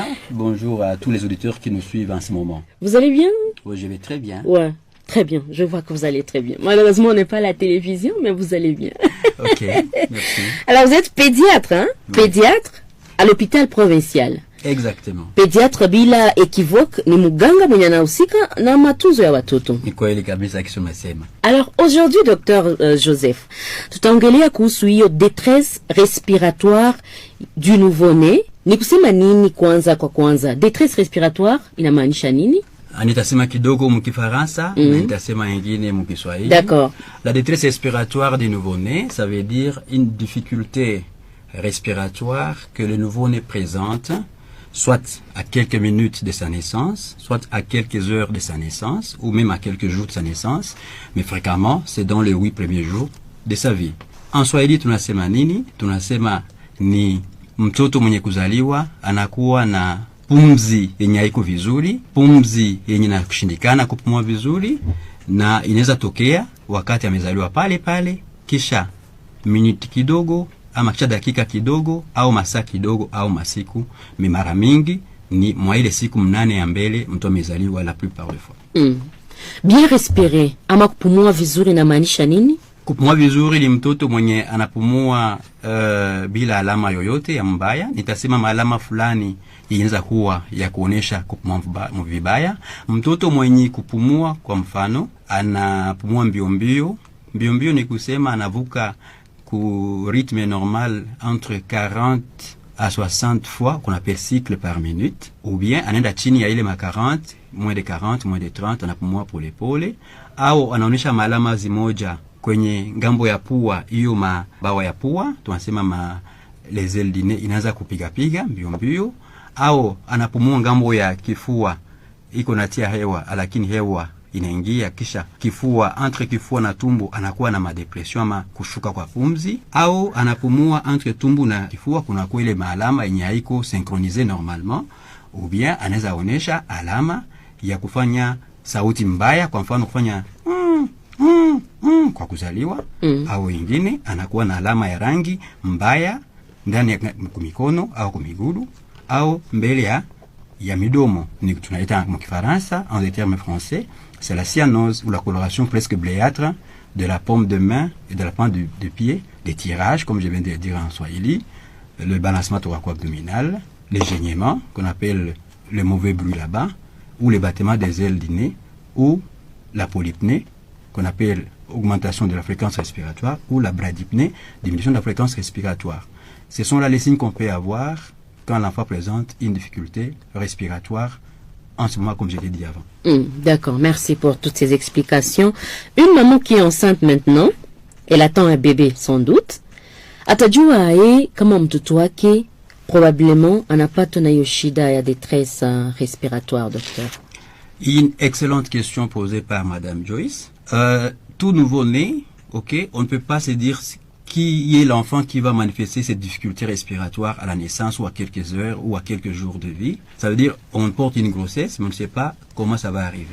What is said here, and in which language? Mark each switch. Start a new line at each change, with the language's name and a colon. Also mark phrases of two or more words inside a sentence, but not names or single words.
French: Bonjour à tous les auditeurs qui nous suivent en ce moment. Vous allez bien? Oui, je vais très bien. Ouais, très bien. Je vois que vous allez très bien. Malheureusement, on n'est pas à la télévision, mais vous allez bien. Ok, merci. Alors, vous êtes pédiatre, Oui. Pédiatre à l'hôpital provincial. Exactement.
Swahili: Pédiatre bila équivoque ni muganga mwenye anahusika na matunzo ya watoto. Ni kweli kabisa kisema.
French: Alors aujourd'hui docteur Joseph,
Swahili: tutaongelea kuhusu hiyo
French: détresse respiratoire du nouveau-né.
Swahili: Ni kusema nini kwanza?
French: Détresse respiratoire
Swahili: inamaanisha nini? Nitasema kidogo mkifaransa na nitasema ingine mkiswahili.
French: D'accord. La détresse respiratoire du nouveau-né, ça veut dire une difficulté respiratoire que le nouveau-né présente soit à quelques minutes de sa naissance, soit à quelques heures de sa naissance, ou même à quelques jours de sa naissance, mais fréquemment, c'est dans les 8 premiers jours de sa vie.
Swahili: En Swahili tunasema nini? Tunasema ni mtoto mwenye kuzaliwa anakuwa na pumzi yenye haiko vizuri, pumzi yenye na kushindikana kupumua vizuri, na inaweza tokea wakati amezaliwa pale pale, kisha minute kidogo, ama kisha dakika kidogo au masaa kidogo au masiku. Mara mingi ni mwa ile siku 8 ya mbele mtu amezaliwa
French: la plupart des fois. Bien respirer
Swahili: ama kupumua vizuri na maanisha nini? Kupumua vizuri ni mtoto mwenye anapumua bila alama yoyote ya mbaya. Nitasema alama fulani inaweza kuwa ya kuonesha kupumua vibaya. Mtoto mwenye kupumua, kwa mfano, anapumua mbio mbio ni kusema anavuka ku
French: rythme normal entre 40 à 60 fois qu'on appelle cycle par minute, ou bien
Swahili: anaenda chini ya ile ma 40,
French: moins de 40, moins de 30,
Swahili: anapumua pole, au anaonesha malama zimoja kwenye ngambo ya pua, hiyo mabawa ya pua, tunasema
French: les ailes du nez
Swahili: inaanza kupiga mbio, au anapumua ngambo ya kifua, iko natia hewa, lakini hewa inaingia, kisha kifua, entre kifua na tumbo anakuwa na madepression ama kushuka kwa pumzi, au anapumua entre tumbo na kifua kuna kwa ile maalama yenye haiko
French: synchroniser normalement, ou bien
Swahili: anaweza onesha alama ya kufanya sauti mbaya, kwa mfano kufanya kwa kuzaliwa, au ingine anakuwa na alama ya rangi mbaya ndani ya mikono au kumiguru au mbele ya midomo, ni tunaita en Kifaransa,
French: en des termes français, c'est la cyanose ou la coloration presque bleuâtre de la paume de main et de la pointe de pied, des tirages, comme je viens de dire en Swahili, le balancement thoraco-abdominal, les gênements, qu'on appelle le mauvais bruit là-bas, ou les battements des ailes du nez, ou la polypnée, qu'on appelle augmentation de la fréquence respiratoire, ou la bradypnée, diminution de la fréquence respiratoire. Ce sont là les signes qu'on peut avoir quand l'enfant présente une difficulté respiratoire en ce moment, comme je l'ai dit avant. D'accord, merci pour toutes ces explications. Une maman qui est enceinte maintenant, elle attend un bébé sans doute.
Swahili: Atajua kama mtoto wake probablement anapata na yoshida ya
French: détresse respiratoire,
Swahili: docteur.
French: Une excellente question posée par Madame Joyce. tout nouveau-né, ok, on ne peut pas se dire qui est l'enfant qui va manifester cette difficulté respiratoire à la naissance ou à quelques heures ou à quelques jours de vie. Ça veut dire on porte une grossesse, mais on ne sait pas comment ça va arriver.